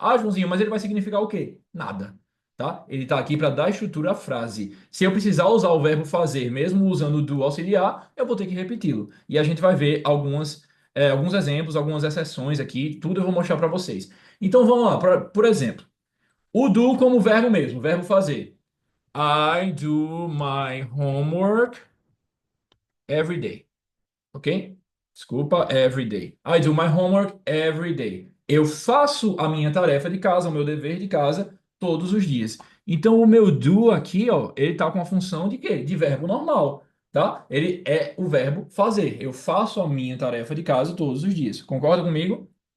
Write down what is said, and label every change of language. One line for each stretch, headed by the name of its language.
Portuguese: Ah, Joãozinho, mas ele vai significar o quê? Nada, tá? Ele está aqui para dar estrutura à frase. Se eu precisar usar o verbo fazer, mesmo usando o do auxiliar, eu vou ter que repeti-lo. E a gente vai ver alguns exemplos, algumas exceções aqui, tudo eu vou mostrar para vocês. Então vamos lá, por exemplo, o do como verbo mesmo, verbo fazer.
English: I do my homework every day. Ok?
Portuguese: Desculpa,
English: every day. I do my homework every day.
Portuguese: Eu faço a minha tarefa de casa, o meu dever de casa, todos os dias. Então, o meu do aqui, ó, ele tá com a função de quê? De verbo normal, tá? Ele é o verbo fazer. Eu faço a minha tarefa de casa todos os dias. Concorda comigo?